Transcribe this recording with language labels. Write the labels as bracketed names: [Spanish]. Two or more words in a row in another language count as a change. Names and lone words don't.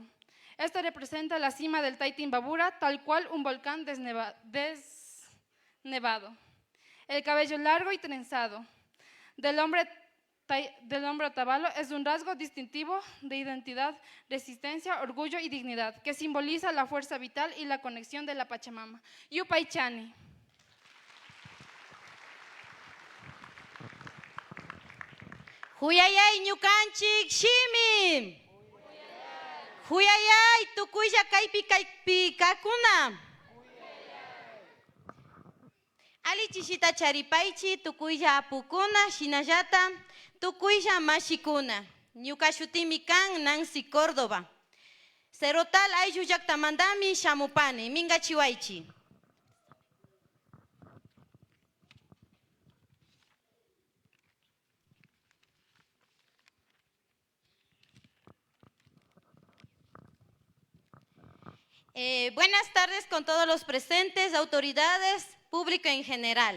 [Spanish] Este representa la cima del Taitimbabura, tal cual un volcán desnevado. El cabello largo y trenzado del hombre otavalo es un rasgo distintivo de identidad, resistencia, orgullo y dignidad, que simboliza la fuerza vital y la conexión de la Pachamama. [Quechua] Yupaychani. Huyayay ñukanchik shimi. Huyayay tukuylla kaypi kakuna. Ali chishita charipaychi tukuylla apukuna shinallata tukuylla mashikuna. Ñuka shutimi kan Nancy Córdoba. Cerotal ayllu llaqtamandami shamupani mingachiwaychi. [Spanish] Buenas tardes con todos los presentes, autoridades, público en general.